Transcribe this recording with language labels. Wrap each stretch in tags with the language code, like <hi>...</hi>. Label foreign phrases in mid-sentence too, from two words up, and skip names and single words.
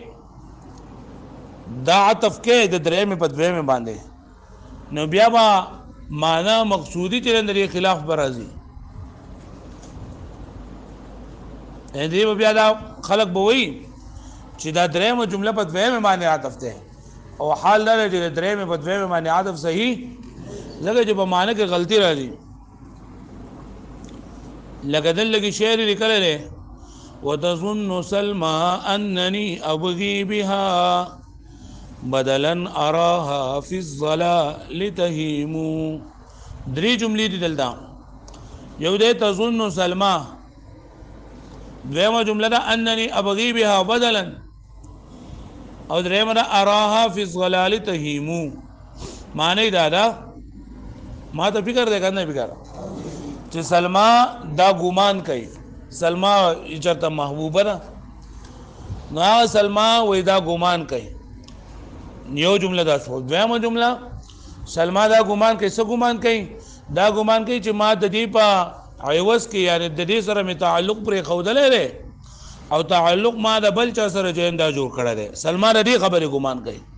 <ps>دا عطف کې د درېمې په دویمې باندې نو بیا با معنا مقصودی چې لري خلاف برازي دې بیا دا خلق بوي چې دا درېمه جمله په دویمه باندې عطف ده او حال لري چې درېمه په دویمه باندې عطف صحیح لکه چې په معنی کې غلطي راځي لکه دل لګي شعر لیکل لري</ps> <ar>وتظن سلمى انني ابغي بها بدلا اراها في الظلال تهيم</ar> <ps>درې جملې دي دلته یو ده</ps> <ar>تظن سلمى</ar> <ps>دویمه جمله ده</ps> <ar>انني ابغي بها بدلا</ar> <ps>او دریمه ده</ps> <ar>اراها في الظلال تهيم</ar> <ps>معنی دا ده ما ته فکر ده کنه فکر چې سلمى دا ګمان کوي سلمى چرته محبوبه ده نو سلمى وې دا ګمان کوي یو جمله دا شو دویمه جمله سلمى دا ګمان کوي څه ګمان کوي دا ګمان کوي چې ما د دې په عوض کې یعنی د دې سره می تعلق پرې خودلې ده او تعلق ما د بل چا سره جندا جوړ کړی دی سلمى د دې خبرې ګمان کوي</ps>